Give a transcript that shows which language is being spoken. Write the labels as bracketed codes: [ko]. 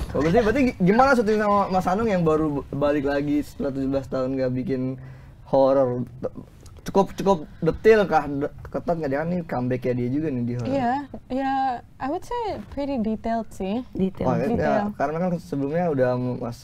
[id] Berarti gimana syuting sama Mas Hanung yang baru balik lagi setelah 17 tahun nggak bikin horor? Cukup detail kah? Ketat nggak, dia kan nih comeback-nya dia juga nih di horor. [en] Iya, I would say pretty detailed sih. [id] Detail. Ya, karena kan sebelumnya udah Mas